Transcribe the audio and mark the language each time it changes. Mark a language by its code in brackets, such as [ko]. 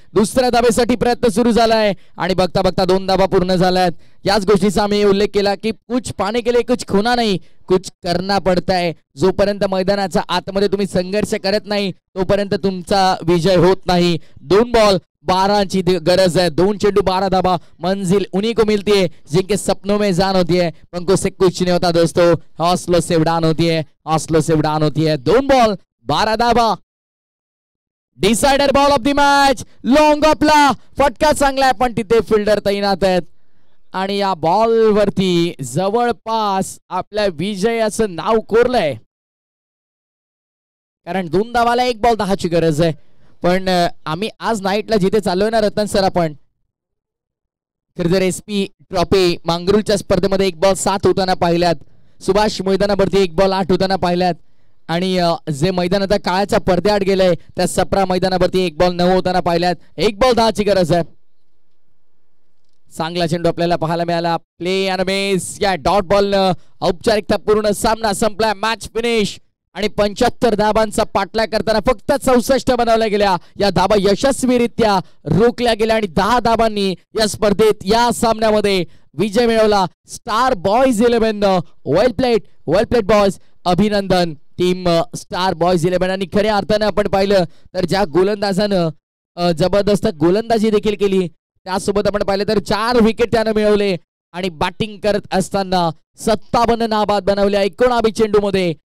[mr] दुसऱ्या धाबेसाठी प्रयत्न सुरू झालाय आणि बघता बघता 2 धाबा पूर्ण झाल्यात. याच गोष्टीचा आम्ही उल्लेख केला की [hi] कुछ पाने के लिए कुछ खोना नाही, कुछ करना पडताय. [mr] जोपर्यंत मैदानाच्या आतमध्ये तुम्ही संघर्ष करत नाही तोपर्यंत तुमचा विजय होत नाही. 2 बॉल [hi] 12ची गरज है. [mr] 2 चेंडू 12 धाबा. [hi] मंजिल उन्हीं को मिलती है जिनके सपनों में जान होती है. पंखों से कुछ नहीं होता दोस्तों, हौसलों से उड़ान होती है, हौसलों से उड़ान होती है. [mr] 2 ball 12 dhaba. [en] Decider ball of the match. [mr] Long ऑफला फटका चांगला आहे, पण तिथे फिल्डर तैनात आहेत आणि या बॉल वरती जवळपास आपल्या विजयाचं नाव कोरलंय. कारण 2 धावाला 1 बॉल 10ची गरज आहे. पण आम्ही आज नाईटला जिथे चाललोय ना रतन सर, आपण जर SP ट्रॉफी मांगरूळच्या स्पर्धेमध्ये 1 बॉल 7 होताना पाहिल्यात. सुभाष मैदानावरती 1 बॉल 8 होताना पाहिल्यात आणि जे मैदान आता काळाच्या पडद्याआड गेलंय त्या सप्रा मैदानावरती 1 बॉल 9 होताना पाहिल्यात. 1 बॉल 10ची गरज आहे. चांगला चेंडू आपल्याला पाहायला मिळाला. [en] Play and miss. [mr] या डॉट बॉल औपचारिकता पूर्ण. सामना संपला. Match finish. आणि 75 धाबांचा पाठलाग करताना फक्त 64 बनवल्या गेल्या. या धाबा यशस्वीरित्या रोखल्या गेल्या आणि 10 धाबांनी या स्पर्धेत या सामन्यामध्ये विजय मिळवला. [en] Star boys 11. Well played boys. [mr] अभिनंदन टीम स्टार बॉयज 11. आणि खऱ्या अर्थानं आपण पाहिलं तर ज्या गोलंदाजानं जबरदस्त गोलंदाजी देखील केली, त्यासोबत आपण पाहिलं तर 4 विकेट त्यानं मिळवले आणि बॅटिंग करत असताना 57 नाबाद बनवल्या 19 चेंडूमध्ये.